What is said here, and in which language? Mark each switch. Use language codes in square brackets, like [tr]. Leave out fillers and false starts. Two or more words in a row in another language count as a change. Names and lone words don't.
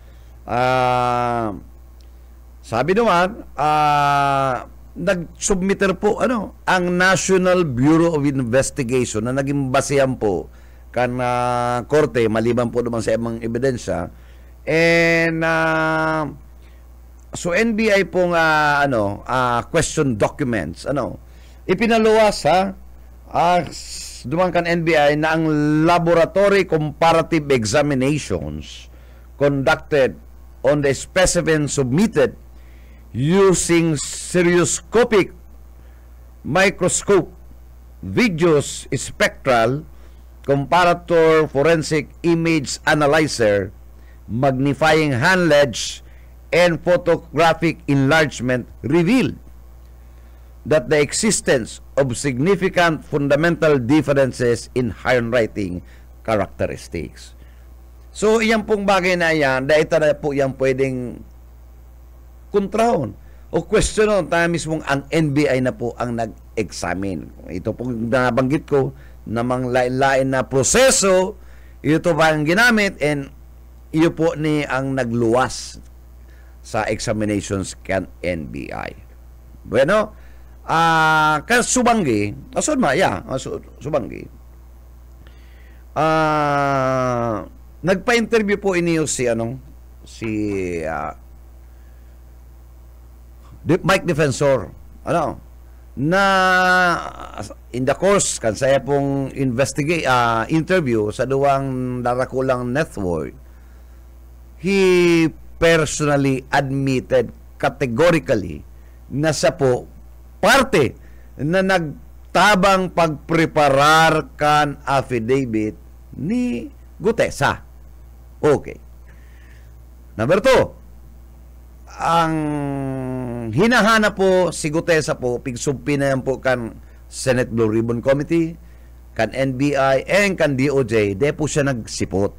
[bik] Sabi naman nag-submitter po ang National Bureau of Investigation na naging basehan po kan korte maliban po naman sa ibang ebidensya. And so NBI pong [en] question documents [bik] ipinaluwas duman kan NBI na [en] ang laboratory comparative examinations conducted on the specimen submitted using stereoscopic microscope videos spectral comparator forensic image analyzer magnifying handledge and photographic enlargement revealed that the existence of significant fundamental differences in handwriting characteristics. So, [bik] iyan pong bagay na yan, dahil na po yan pwedeng kontrahon o questionon. Tayo mismong ang NBI na po ang nag-examine. Ito pong nabanggit ko, namang lain-lain na proseso, ito pa ang ginamit, and iyo po ni ang nagluwas sa examinations kan NBI. Bueno, Subanggi, Subanggi, nagpa-interview po iniyo si Mike Defensor, na [en] in the course [bik] kan saya pong interview sa duwang darakulang network, [en] he personally admitted categorically [bik] na siya po parte na nagtabang pagpreparar kan affidavit ni Gutesa. Okay. Number 2, ang hinahanap po si Gutesa po, pigsumpi na yan po kan Senate Blue Ribbon Committee, kan NBI, and kan DOJ, de po siya nagsipot.